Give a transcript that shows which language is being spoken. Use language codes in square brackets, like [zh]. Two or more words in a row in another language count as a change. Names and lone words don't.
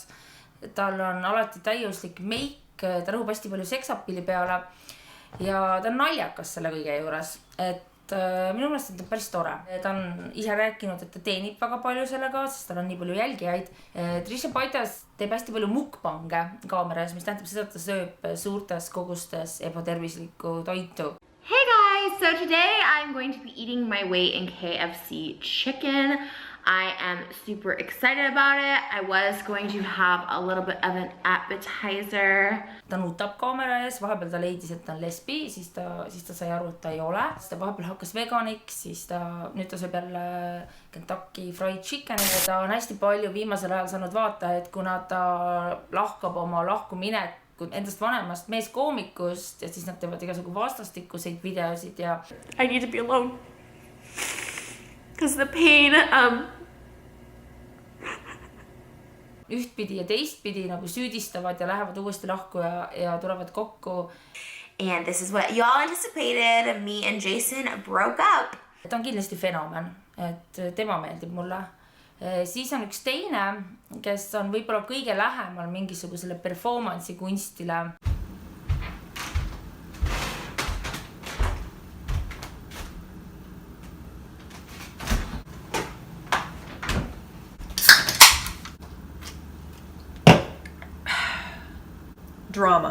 [et] Tal on alati täiuslik meik, ta rõhub hästi palju seksapilli peale ja ta on naljakas selle kõige juures, et minu meelest on ta päris tore. Ta on ise rääkinud, et ta teenib väga palju sellega, sest tal on nii palju jälgijaid. Trisha Paytas teeb hästi palju mukbange kaameras, mis tähendab seda, et ta sööb suurtes kogustes ebatervislikku toitu. [en] Hey guys, so today I'm going to be eating my weight in KFC chicken. I am super excited about it. I was going to have a little bit of an appetizer. [et] Ta nutab kaamera ees, vahepeal ta leidis, et ta on lesbi, siis ta sai aru, et ta ei ole. Siis ta vahepeal hakkas veganiks, siis nüüd ta sööb jälle Kentucky Fried Chicken. Ta on hästi palju viimasel ajal saanud vaata, et kuna ta lahkab oma lahkuminekut endast vanemast meeskoomikust ja siis nad teevad igasugu vastastikuseid videosid ja [en] I need to be alone. Because the pain, [et] ühtpidi ja teistpidi nagu süüdistavad ja lähevad uuesti lahku ja tulevad kokku. [en] And this is what y'all anticipated. Me and Jason broke up. [et] Ta on kindlasti fenomen, et tema meeldib mulle. Siis on üks teine, kes on võib-olla kõige lähemal mingisugusele performance'i kunstile. Drama.